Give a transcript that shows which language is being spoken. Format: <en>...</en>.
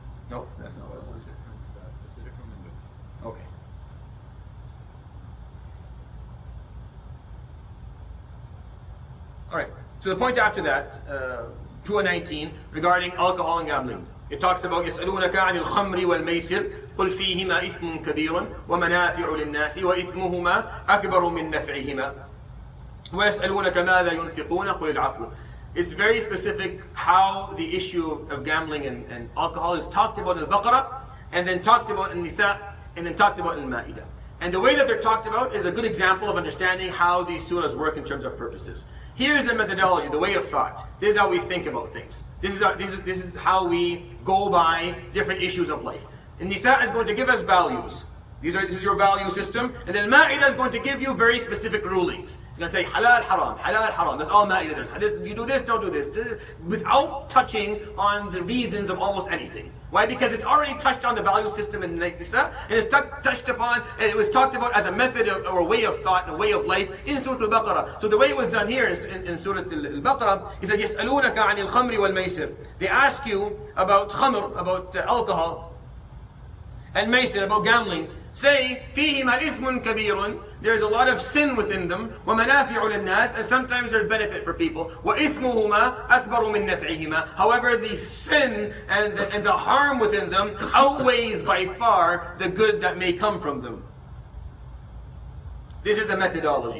<en>No, that's not what I wanted. It's a different window. Okay. All right. So the point after that, 219, regarding alcohol and gambling. It talks about</en> <ar>يسألونك عن الخمر والميسر قل فيهما إثم كبير ومنافع للناس وإثمهما أكبر من نفعهما ويسألونك ماذا ينفقون قل العفو.</ar> <en>It's very specific how the issue of gambling and alcohol is talked about in Al-Baqara, and then talked about in Nisa, and then talked about in Ma'idah. And the way that they're talked about is a good example of understanding how these surahs work in terms of purposes. Here's the methodology, the way of thought. This is how we think about things. This is how we go by different issues of life. And Nisa is going to give us values This is your value system. And then Ma'idah is going to give you very specific rulings. It's going to say halal, haram. That's all Ma'idah does. You do this, don't do this. Without touching on the reasons of almost anything. Why? Because it's already touched on the value system in Nisa, and it's touched upon, and it was talked about as a method or a way of thought and a way of life in Surat Al-Baqara. So the way it was done here in Surat Al-Baqara, it says,</en> <ar>يَسْأَلُونَكَ عَنِ الْخَمْرِ وَالْمَيْسِرِ.</ar> <en>They ask you about khamr, about alcohol, and maisir, about gambling. Say,</en> <ar>فِيهِمَا إِثْمٌ كَبِيرٌ.</ar> <en>There's a lot of sin within them.</en> <ar>وَمَنَافِعُ لِلنَّاسِ.</ar> <en>And sometimes there's benefit for people.</en> <ar>وَإِثْمُهُمَا أَكْبَرُ مِنْ نَفْعِهِمَا.</ar> <en>However, the sin and the harm within them outweighs by far the good that may come from them. This is the methodology.</en>